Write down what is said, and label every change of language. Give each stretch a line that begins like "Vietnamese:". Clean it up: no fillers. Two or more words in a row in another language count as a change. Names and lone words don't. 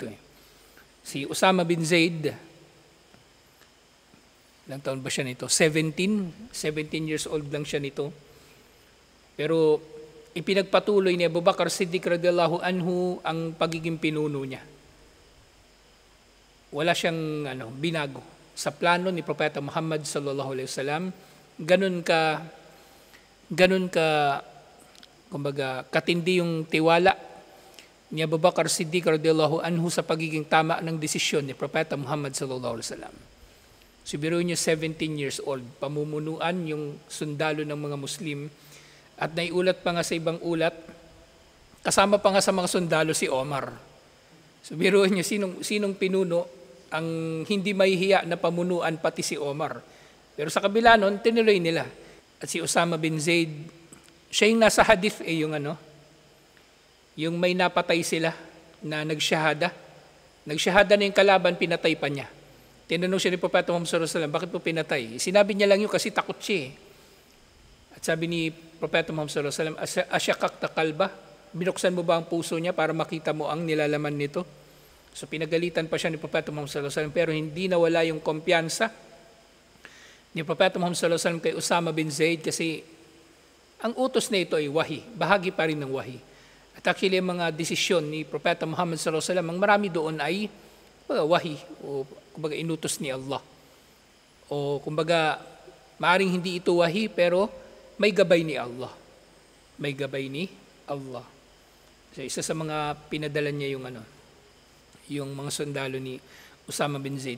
Filipino: Si Usama bin Zaid, ilang taon ba siya nito? 17 years old lang siya nito. Pero ipinagpatuloy ni Abu Bakr Siddiq
Arabic: رضي الله عنه
Filipino: ang pagiging pinuno niya. Wala siyang binago sa plano ni Propeta Muhammad
Arabic: صلى الله عليه وسلم.
Filipino: Ganun ka kumbaga katindi yung tiwala ni Abu Bakr Siddiq
Arabic: رضي الله عنه
Filipino: sa pagiging tama ng desisyon ni Propeta Muhammad
Arabic: صلى الله عليه وسلم.
Filipino: Siguro niya 17 years old, pamumunuan yung sundalo ng mga Muslim, at naiulat pa nga sa ibang ulat, kasama pa nga sa mga sundalo si Omar. Siguro niya sinong pinuno ang hindi mahihiya na pamunuan, pati si Omar. Pero sa kabila nun, tinuloy nila. At si Usama bin Zaid, siya yung nasa hadith yung may napatay sila na nagsyahada. Nagsyahada na yung kalaban, pinatay pa niya. Tinanong siya ni Propeta Muhammad
Arabic: صلى الله عليه وسلم,
Filipino: bakit po pinatay? Sinabi niya lang yun kasi takot siya. At sabi ni Propeta Muhammad
Arabic: صلى الله عليه وسلم, أشققت قلبه?
Filipino: Binuksan mo ba ang puso niya para makita mo ang nilalaman nito? So pinagalitan pa siya ni Propeta Muhammad
Arabic: صلى الله عليه وسلم,
Filipino: pero hindi nawala yung kumpiyansa ni Propeta Muhammad
Arabic: صلى الله عليه وسلم
Filipino: kay Usama bin Zaid, kasi ang utos na ito ay wahi, bahagi pa rin ng wahi. At actually, ang mga desisyon ni Propeta Muhammad
Arabic: صلى الله عليه وسلم,
Filipino: ang marami doon ay wahi, o kumbaga inutos ni Allah. O kumbaga, maaring hindi ito wahi, pero may gabay ni Allah. May gabay ni Allah. So, isa sa mga pinadala niya yung mga sundalo ni Usama bin Zaid.